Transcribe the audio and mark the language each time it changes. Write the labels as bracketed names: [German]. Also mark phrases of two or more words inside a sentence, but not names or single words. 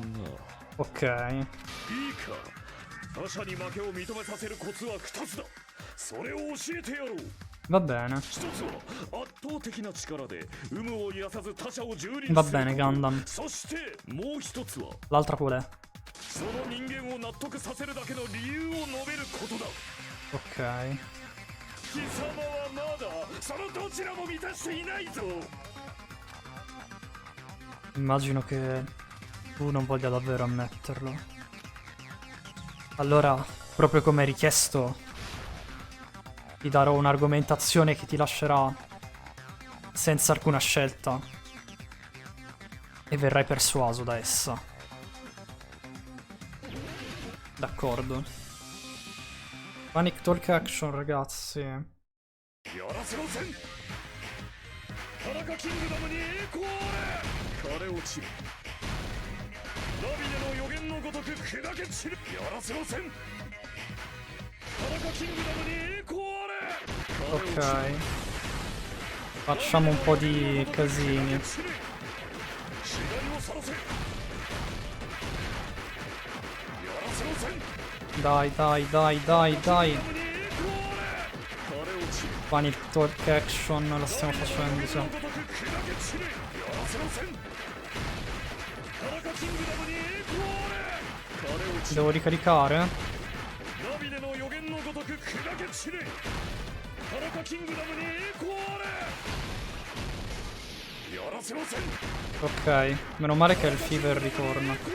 [Japanese] Ok. いいか、他者に負けを認めさせるコツは2つだ。それを教えてやろう。 [Italian] Va bene. [Japanese] 1つは圧倒的な力で有無を癒さず他者を蹂躙 [Italian] Va [Japanese] する [Italian] bene, Gundam. [Japanese] そしてもう1つは [Italian] L'altra qual è? [Japanese] その人間を納得させるだけの理由を述べることだ。 Ok. 貴様はまだそのどちらも満たしていないぞ。 [Italian] Immagino che tu non voglia davvero ammetterlo. Allora, proprio come richiesto, ti darò un'argomentazione che ti lascerà senza alcuna scelta e verrai persuaso da essa. D'accordo. [English] Panic Talk Action, [Italian] ragazzi. [Japanese] やらせろせん。田中キングダムに栄光あれ。枯れ落ちる。ラビネの予言のごとく砕け散る。やらせろせん。田中キングダムに栄光あれ。 [Italian] Ok. Facciamo un po' di casini. Dai, dai, dai, dai, dai. [English] Funny talk action, [Italian] la stiamo facendo, sì. Devo ricaricare? Ok, meno male che il fever ritorna.